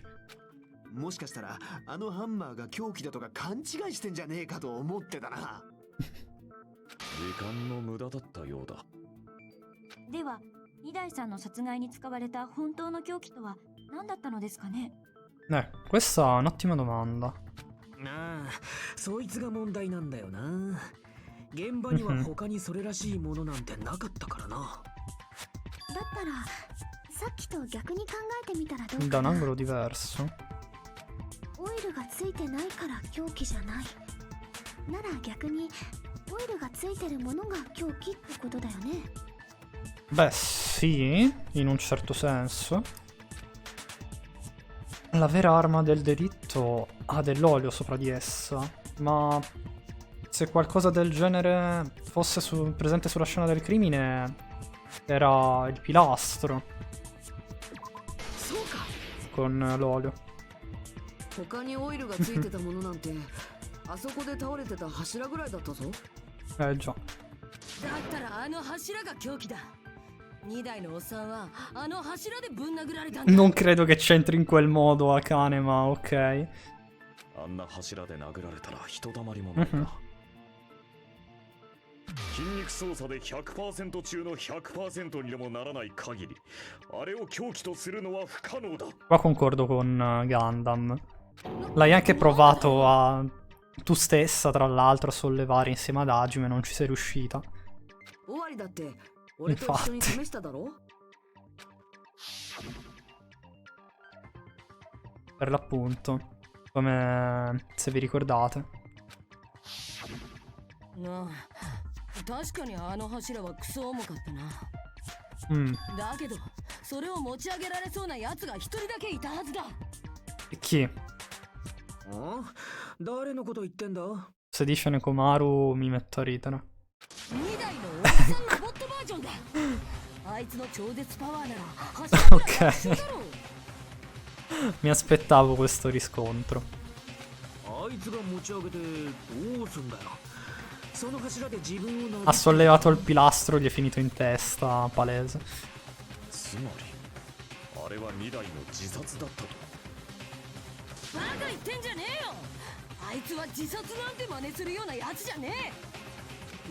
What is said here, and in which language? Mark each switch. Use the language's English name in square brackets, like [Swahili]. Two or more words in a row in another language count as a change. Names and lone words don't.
[Japanese] もしかしたらあのハンマーが凶器だとか勘違いしてんじゃねえかと思ってたな。時間の無駄だったようだ。では、二代さんの殺害に使われた本当の凶器とは何だったのですかね？ [Italian] Questa è un'ottima domanda. [Japanese] ああ、そいつが問題なんだよな。現場には他にそれらしいものなんてなかったからな。だったらさっきと逆に考えてみたらどう [Italian] Da [Japanese] か [Italian] un [Japanese] な。 [Italian] angolo diverso. [Japanese] オイルがついてないから凶器じゃない。なら逆にオイルがついてるものが凶器ってことだよね。 [Italian] Beh, sì, in un certo senso. La vera arma del delitto ha dell'olio sopra di essa, ma se qualcosa del genere fosse presente sulla scena del crimine, era il pilastro [Japanese] そうか。 [Italian] con l'olio. [Japanese] 他にオイルがついてたものなんてあそこで倒れてた柱ぐらいだったぞ。 Già. だったらあの柱が凶器だ。2台のおっさんはあの柱でぶん殴られたんだ。 [Italian] Non credo che c'entri in quel modo a cane, ma ok. [Japanese] あんな柱で殴られたら人だまりもないな。筋肉操作で 100% 中の 100% にでもならない限り、あれを凶器とするのは不可能だ。 [Italian] Qua concordo con Gundam. L'hai anche provato a tu stessa, tra l'altro, a sollevare insieme ad Hajime, non ci sei riuscita. [Japanese] 終わりだって俺と一緒に試しただろ。 [Italian] Per l'appunto, come se vi ricordate. [Japanese] なあ、確かにあの柱はクソ重かったな。だけどそれを持ち上げられそうなやつが一人だけいたはずだ。 Chi? あ？誰のこと言ってんだ？ [Italian] Se dice Nekomaru mi metto a ridere. [Japanese] 2 台のおじさんロボットバージョンだ。あいつの超絶パワーなら柱ぐらい一緒だろう。 [Italian] Mi aspettavo questo riscontro. [Japanese] あいつが持ち上げてどうすんだよ。その柱で自分を [Italian] Ha sollevato il pilastro, gli è finito in testa, palese. [Japanese] つまり、あれは2台の自殺だったと。バカ言ってんじゃねえよ。あいつは自殺なんて真似するようなやつじゃねえ。